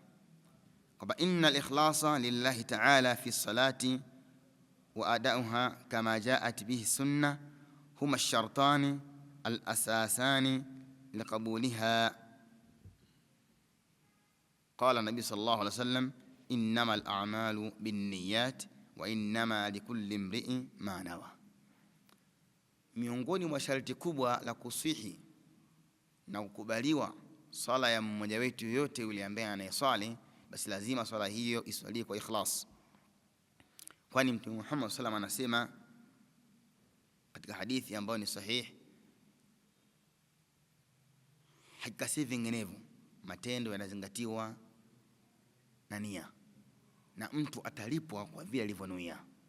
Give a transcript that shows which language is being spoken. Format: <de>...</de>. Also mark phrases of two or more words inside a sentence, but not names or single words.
<ar>Kwamba إن الإخلاص لله تعالى في الصلاة وأداءها كما جاءت به السنة هما الشرطان الأساسيان لقبولها. قال النبي صلى الله عليه وسلم إنما الأعمال بالنيات وإنما لكل امرئ ما نوى.</ar> <sw>Miongoni mwa sharti kubwa la kusihi na kukubaliwa swala ya mmoja wetu yote yule ambaye anayeswali, basi lazima swala hiyo iswaliwe kwa ikhlas. Kwani Mtume Muhammad</sw> <ar>صلى الله عليه وسلم</ar> <sw>anasema katika hadithi ambayo ni sahihi, hakika si vinginevyo, matendo yanazingatiwa na nia, na mtu atalipwa kwa vile alivyonuia.</sw>